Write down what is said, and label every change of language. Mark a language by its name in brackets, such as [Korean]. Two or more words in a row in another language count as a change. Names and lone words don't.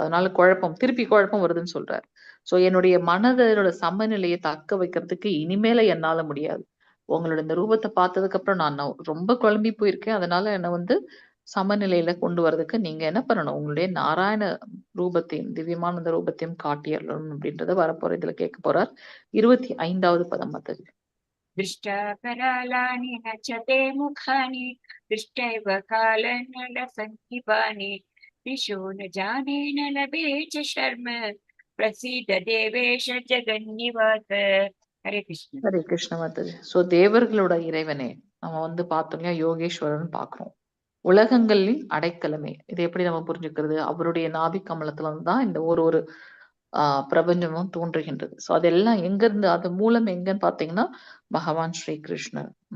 [Tamil] அதனால திருப்பி குழப்பம் வருதுன்னு சொல்றாரு. சோ என்னுடைய மனதோட சமநிலையை தக்க வைக்கிறதுக்கு இனிமேல என்னால முடியாது. உங்களோட இந்த ரூபத்தை பார்த்ததுக்கு அப்புறம் நான் ரொம்ப குழம்பி போயிருக்கேன். அதனால என்னை சமநிலையில கொண்டு வர்றதுக்கு நீங்க என்ன பண்ணணும்? உங்களுடைய நாராயண ரூபத்தையும் திவ்யமான அந்த ரூபத்தையும் காட்டியறணும் அப்படின்றத வரப்போற இதுல கேட்க போறார். 25வது பதம் மாதாஜி. [Sanskrit] दृष्टाकरालानि न च ते मुखानि दृष्टैव कालनलसङ्गीपानि दिशो न जाने न लभे च शर्म प्रसीद देवेश जगन्निवास. हरे कृष्ण. [Tamil] ஹரே கிருஷ்ண மாதாஜி. சோ தேவர்களோட இறைவனே, நம்ம பார்த்தோம் இல்லையா, யோகேஸ்வரன் பாக்குறோம். உலகங்களின் அடைக்கலமே. இது எப்படி நம்ம புரிஞ்சுக்கிறது? அவருடைய நாபி கமலத்துல தான் இந்த ஒரு பிரபஞ்சமும் தோன்றுகின்றது. சோ அதெல்லாம் எங்க இருந்து, அது மூலம் எங்கன்னு பாத்தீங்கன்னா பகவான் ஸ்ரீ கிருஷ்ணர்.